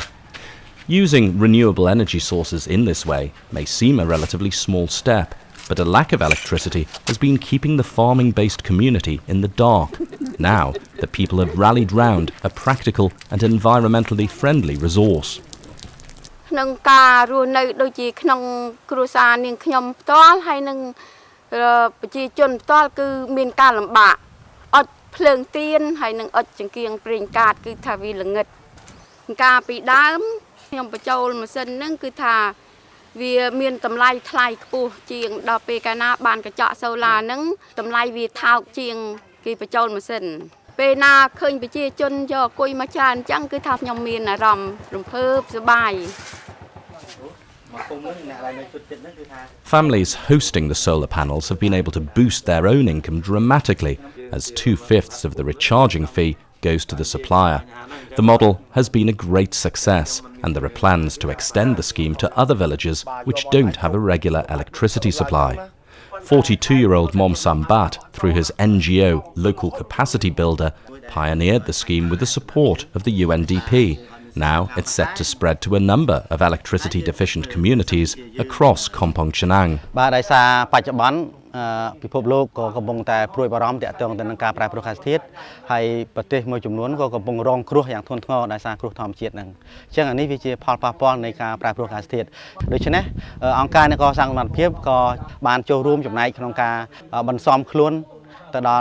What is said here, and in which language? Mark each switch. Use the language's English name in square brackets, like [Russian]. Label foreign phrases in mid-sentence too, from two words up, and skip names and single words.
[English] Using renewable energy sources in this way may seem a relatively small step, but a lack of electricity has been keeping the farming-based community in the dark. Now, the people have rallied round a practical and environmentally friendly resource. [Khmer] ក្នុងការរស់នៅដូចជាក្នុងគ្រួសារនាងខ្ញុំផ្ទាល់ហើយនឹងប្រជាជនផ្ទាល់គឺមានការលំបាកអ ត់ភ្លើងទៀនហើយនឹងអត់ចង្កៀងប្រេងកាតគឺថាវាល្ងឹតការពីដើមខ្ញុំបញ្ចូលម៉ាស៊ីនហ្នឹងគឺថាវាមានតម្លៃថ្លៃខ្ពស់ជាងដល់ពេលកាលណាបានកញ្ចក់សូឡាហ្នឹងតម្លៃវាថោកជាងគេបញ្ចូលម៉ាស៊ីនពេលណាឃើញប្រជាជនយកអង្គុយមកច្រើនអញ្ចឹងគឺថាខ្ញុំមានអារម្មណ៍រំភើបសប្បាយ [English] Families hosting the solar panels have been able to boost their own income dramatically, as 2/5 of the recharging fee goes to the supplier. The model has been a great success, and there are plans to extend the scheme to other villages which don't have a regular electricity supply. 42-year-old Mom Sambat, through his NGO Local Capacity Builder, pioneered the scheme with the support of the UNDP. Now it's set to spread to a number of electricity-deficient communities across Kampong Chhnang. [Khmer] បាទដោយសារបច្ចុប្បន្នពិភពលោកក៏កំពុងតែព្រួយបារម្ភទាក់ទងទៅនឹងការប្រែប្រួលអាកាសធាតុហើយប្រទេសមួយចំនួនក៏កំពុងរងគ្រោះយ៉ាងធ្ងន់ធ្ងរដោយសារគ្រោះធម្មជាតិហ្នឹងអញ្ចឹងអានេះវាជាផល ប៉ះពាល់នៃការប្រែប្រួលអាកាសធាតុដូច្នេះអង្គការនៃកសាងសមត្ថភាពក៏បានចូលរួមចំណែកក្នុងការបន្សំខ្លួនទៅដល់